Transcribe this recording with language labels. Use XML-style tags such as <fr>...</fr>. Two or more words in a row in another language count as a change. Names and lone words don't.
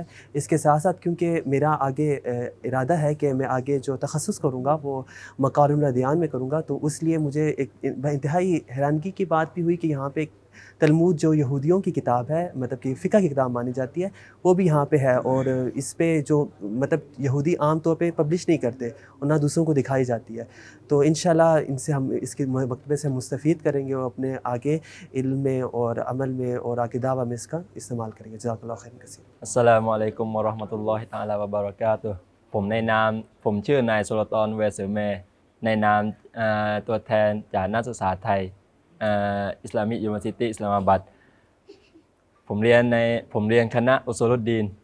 <ur>اس کے ساتھ ساتھ کیونکہ میرا آگے ارادہ ہے کہ میں آگے جو تخصص کروں گا وہ</ur> <ar>مكارم الأديان</ar> <ur>میں کروں گا، تو اس لیے مجھے ایک انتہائی حیرانگی کی بات بھی ہوئی کہ یہاں پہ تلمود جو یہودیوں کی کتاب ہے، مطلب کہ فقہ کی کتاب مانی جاتی ہے، وہ بھی یہاں پہ ہے. اور اس پہ جو مطلب یہودی عام طور پہ پبلش نہیں کرتے اور نہ دوسروں کو دکھائی جاتی ہے. تو انشاءاللہ ان سے ہم اس کے مکتبے سے مستفید کریں گے اور اپنے آگے علم میں اور عمل میں اور آگے دعوہ میں اس کا استعمال کریں گے.</ur> <ar>جزاك الله خيرا كثير. السلام عليكم ورحمة الله تعالى وبركاته</ar> <th>ผมในนามผมชื่อนายสุลต่านแวสือเมในนามตัวแทนจากนักศึกษาไทยอิสลามิกยูนิเวอร์ซิตี้อิสลามอาบัดผมเรียนคณะอุซูลุดดีน</th>